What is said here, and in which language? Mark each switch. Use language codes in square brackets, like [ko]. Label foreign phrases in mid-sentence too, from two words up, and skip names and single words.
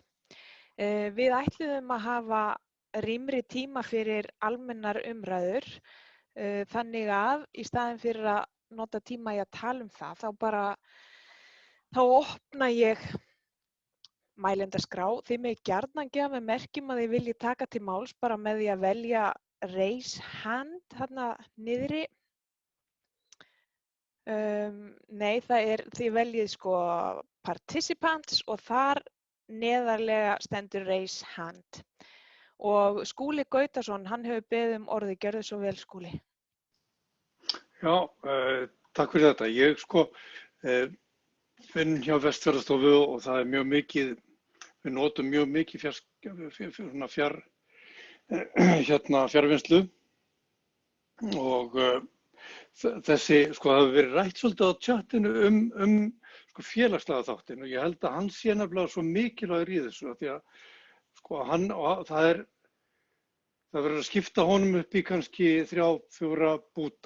[is] Við ætluðum að hafa rýmri tíma fyrir almennar umræður, þannig að í staðinn fyrir að nota tíma í að tala það, þá opna ég mælendaskrá. Þið megið gjarnan gefa með merkjum að þið viljið taka til máls bara með því að velja [en] raise hand [is] þarna niðri. Nei, þið veljið participants og þar neðarlega stendur [en] raise hand. [is] Og Skúli Gautason, hann hefur beðið orðið, gjörðu svo vel Skúli. Já, takk fyrir þetta. Ég vinn hjá Vestfjarðastofu og það mjög mikið, við notum mjög mikið fjarvinnslu og þessi, það hefur verið rætt svolítið á chatinu félagslega þáttinn og ég held að hann sé nefnilega svo mikilvægur í þessu því að það verður að skipta honum upp í kannski 3-4 búta.